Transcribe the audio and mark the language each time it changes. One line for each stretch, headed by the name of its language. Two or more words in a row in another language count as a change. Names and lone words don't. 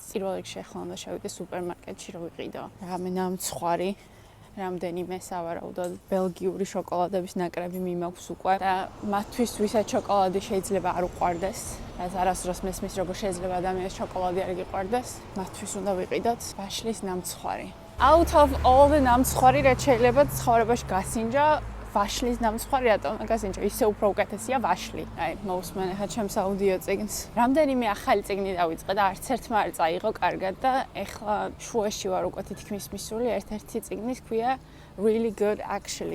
Georgian: პირველ რიგში ახლა უნდა შევიდე სუპერმარკეტში რომ ვიყიდო. რამე ნამცხვარი რამდენიმე სავარაუდოდ ბელგიური შოკოლადების ნაკრები მიმაქვს უკვე და მათთვის ვისაც შოკოლადი შეიძლება არ უყვარდეს, რაც არასდროს მესმის როგორ შეიძლება ადამიანს შოკოლადი არ გიყვარდეს, მათთვის უნდა ვიყიდოთ ვაშლის ნამცხვარი.
English: Out of all the
Georgian: ნამცხვარი რაც შეიძლება ცხოვრებაში გასინჯა, ვაშლის ნამცხვარი რატომ გასინჯა? ისე უფრო უკეთესია ვაშლი. აი, მოусმენ ახლა ჩემს აუდიო წიგნს. რამდენიმე ახალი წიგნი დავიწყე და არც ერთმა არ წაიღო კარგად და ეხლა შუაში ვარ უკვე თითქმის მისული ერთ-ერთი წიგნის ქვია Really Good Actually.